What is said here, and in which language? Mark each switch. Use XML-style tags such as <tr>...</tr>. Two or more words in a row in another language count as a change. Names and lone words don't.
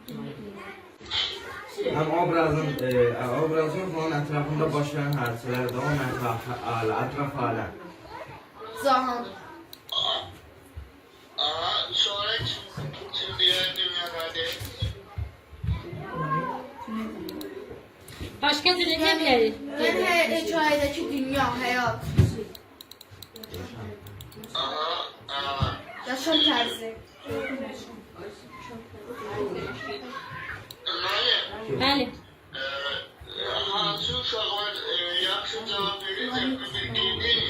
<az>Hem obrazın onun etrafında baş veren hadiseler de onun etraf alem. Zaman. Aha.</az> <tr>Sonra kim diğer dünyada? Başka dilde ne bilərik?</tr> <az>Yəni hekayədəki dünya, həyat, Aha. Aha. yaşam tərzi. Meryem. Bəli. Hansı uşaqlar yaxşı cavab verirsə bir değil.</az>